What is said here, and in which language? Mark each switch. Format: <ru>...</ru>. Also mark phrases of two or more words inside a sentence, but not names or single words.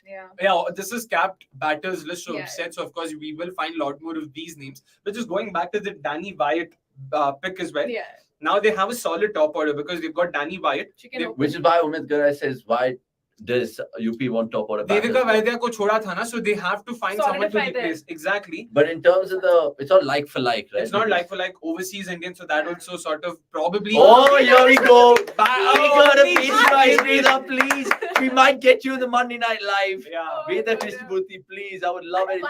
<en>Yeah. Yeah, this is capped batters list of Yeah. sets. So of course, we will find a lot more of these names. But just going back to the Danny Wyatt pick as well. Yeah. Now they have a solid top order because they've got Danny Wyatt. She can They- open. Which is why Umid Garai says, why does UP want top order batters?</en> <hi>देविका वैद्य को छोड़ा था ना,</hi> <en>so they have to find someone to Solidify replace. Exactly. But in terms of it's not like for like, right? It's not like for like overseas Indian, so that Yeah. also sort of probably. Oh, here we go. We Oh, got a please, piece right, please. Veda, please. We might get you in the Monday Night Live. Yeah. Veda yeah. Krishnamurthy, please. I would love it if</en>